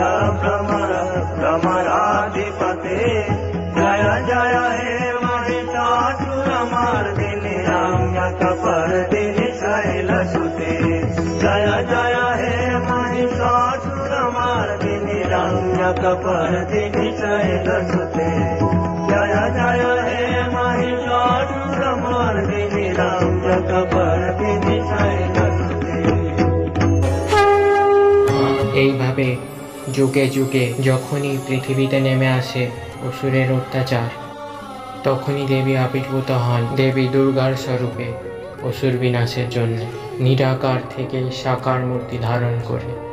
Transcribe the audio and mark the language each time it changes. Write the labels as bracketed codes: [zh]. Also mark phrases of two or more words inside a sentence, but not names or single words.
[sa] भ्रमर भ्रमराधिपते जय जय हे महिषासुरमर्दिनि रम्यकपर्दिनि शैलसुते जय जय हे महिषासुरमर्दिनि रम्यकपर्दिनि शैलसुते जय जय हे महिषासुरमर्दिनि रम्यकपर्दिनि शैलसुते। [bn] এইভাবে যুগে যুগে যখনই পৃথিবীতে নেমে আসে অসুরের অত্যাচার, তখনই দেবী আবির্ভূত হন দেবী দুর্গার স্বরূপে অসুর বিনাশের জন্য, নিরাকার থেকে সাকার মূর্তি ধারণ করে।